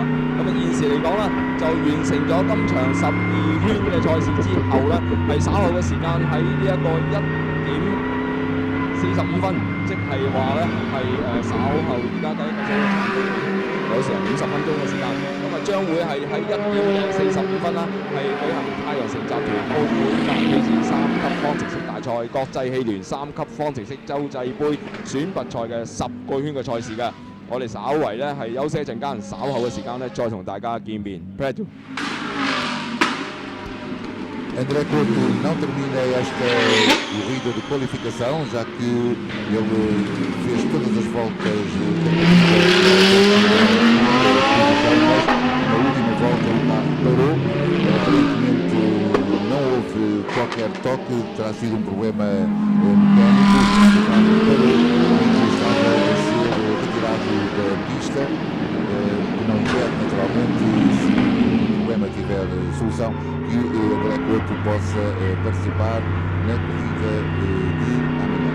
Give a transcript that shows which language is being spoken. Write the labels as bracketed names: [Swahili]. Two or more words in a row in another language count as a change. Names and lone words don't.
[Cantonese] 咁啊現時嚟講咧，就完成咗今場12圈嘅賽事之後咧，係稍後嘅時間喺呢一個1點45分，即係話咧係稍後而家計一計數有成50分鐘嘅時間，咁啊將會係喺1點45分啦，係舉行太陽城集團澳門格蘭披治3級方程式大賽國際汽聯3級方程式洲際杯選拔賽嘅10個圈嘅賽事嘅。我哋稍為咧係休息一陣間，稍後嘅時間咧再同大家見面。 [Portuguese] André Couto não termina esta corrida de qualificação, já que ele fez todas as voltas na última volta o carro parou, aparentemente não houve qualquer toque, terá sido um problema mecânico, o carro parou e estava a ser retirado da pista, que não impede naturalmente se o problema tiver solução que o André Couto possa participar na corrida de amanhã.